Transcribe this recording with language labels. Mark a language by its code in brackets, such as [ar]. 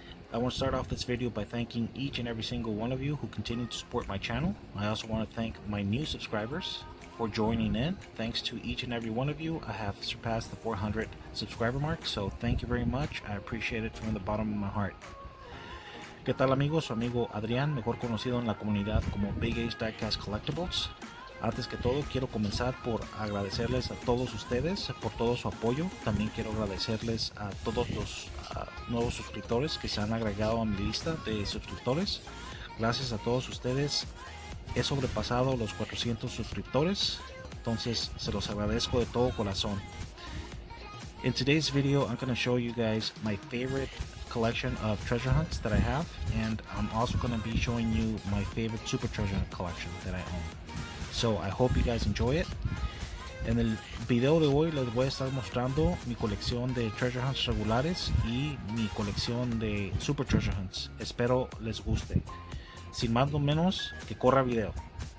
[en] I want to start off this video by thanking each and every single one of you who continue to support my channel. I also want to thank my new subscribers for joining in. Thanks to each and every one of you, I have surpassed the 400 subscriber mark, so thank you very much. I appreciate it from the bottom of my heart. [es] ¿Qué tal, amigos? Su amigo Adrián, mejor conocido en la comunidad como Big Ace Diecast Collectibles. Antes que todo, quiero comenzar por agradecerles a todos ustedes por todo su apoyo. También quiero agradecerles a todos los nuevos suscriptores que se han agregado a mi lista de suscriptores. Gracias a todos ustedes he sobrepasado los 400 suscriptores, entonces se los agradezco de todo corazón. [en] In today's video, I'm going to show you guys my favorite collection of treasure hunts that I have, and I'm also going to be showing you my favorite super treasure hunt collection that I own. So I hope you guys enjoy it. [es] En el video de hoy les voy a estar mostrando mi colección de treasure hunts regulares y mi colección de super treasure hunts. Espero les guste. Sin más o menos, que corra video.